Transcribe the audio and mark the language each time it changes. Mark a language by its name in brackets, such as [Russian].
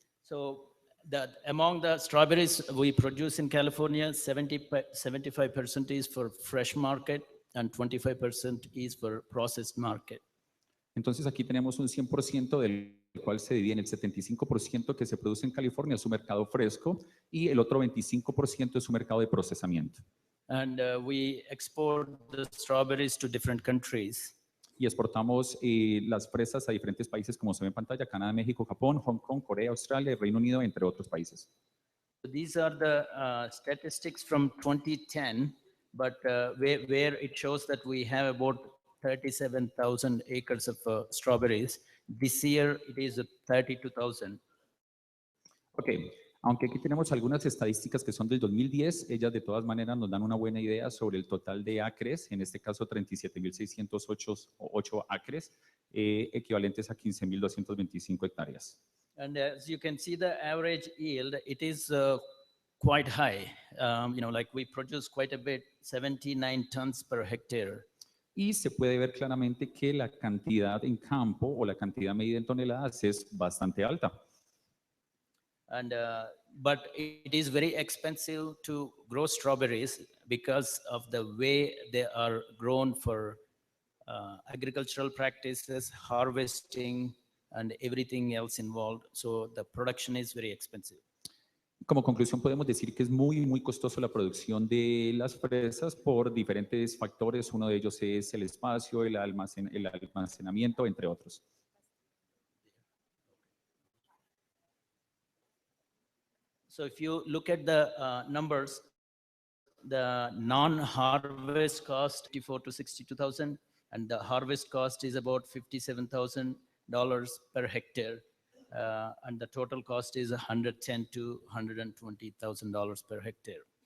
[English] So among the strawberries we produce in California, 75% is for fresh market and 25% is for processed market. [Spanish] Entonces aquí tenemos un 100% del cual se divide en el 75% que se produce en California, es su mercado fresco, y el otro 25% es su mercado de procesamiento. [English] And we export the strawberries to different countries. [Spanish] Y exportamos las fresas a diferentes países, como se ve en pantalla: Canadá, México, Japón, Hong Kong, Corea, Australia, Reino Unido, entre otros países. [English] These are the statistics from 2010, but where it shows that we have about 37,000 acres of strawberries. This year it is 32,000. [Spanish] Ok, aunque aquí tenemos algunas estadísticas que son del 2010, ellas de todas maneras nos dan una buena idea sobre el total de acres, en este caso 37.608 acres, equivalentes a 15.225 hectáreas. [English] And as you can see, the average yield, it is quite high. Like we produce quite a bit, 79 tons per hectare. [Spanish] Y se puede ver claramente que la cantidad en campo o la cantidad medida en toneladas es bastante alta. [English] And but it is very expensive to grow strawberries because of the way they are grown for agricultural practices, harvesting, and everything else involved. So the production is very expensive. [Spanish] Como conclusión podemos decir que es muy costoso la producción de las fresas por diferentes factores. Uno de ellos es el espacio, el almacenamiento, entre otros. [English] So if you look at the numbers, the non-harvest cost 54 to 62,000, and the harvest cost is about $57,000 per hectare, and the total cost is $110,000 to $120,000 per hectare.